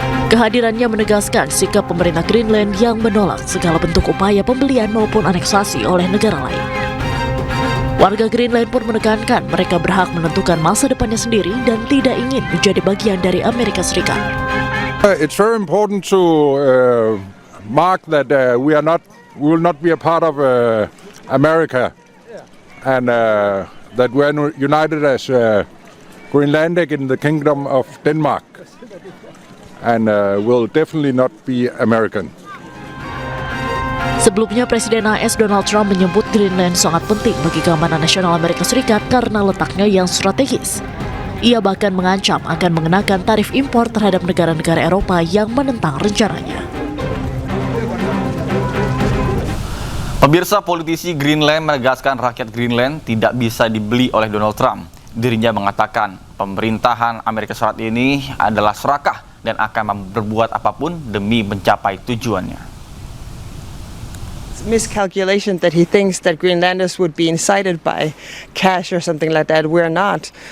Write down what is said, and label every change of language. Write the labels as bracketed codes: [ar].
[id] Kehadirannya menegaskan sikap pemerintah Greenland yang menolak segala bentuk upaya pembelian maupun aneksasi oleh negara lain. Warga Greenland pun menekankan mereka berhak menentukan masa depannya sendiri dan tidak ingin menjadi bagian dari Amerika Serikat. [en] It's very important to mark that we will not be a part of America, and that we are united as Greenlandic in the Kingdom of Denmark, and will definitely not be American. [id] Sebelumnya, Presiden AS Donald Trump menyebut Greenland sangat penting bagi keamanan nasional Amerika Serikat karena letaknya yang strategis. Ia bahkan mengancam akan mengenakan tarif impor terhadap negara-negara Eropa yang menentang rencananya. Pemirsa, politisi Greenland menegaskan rakyat Greenland tidak bisa dibeli oleh Donald Trump. Dirinya mengatakan pemerintahan Amerika Serikat ini adalah serakah dan akan berbuat apapun demi mencapai tujuannya. [en] Miscalculation that he thinks that Greenlanders would be incited by cash or something like that. We're not.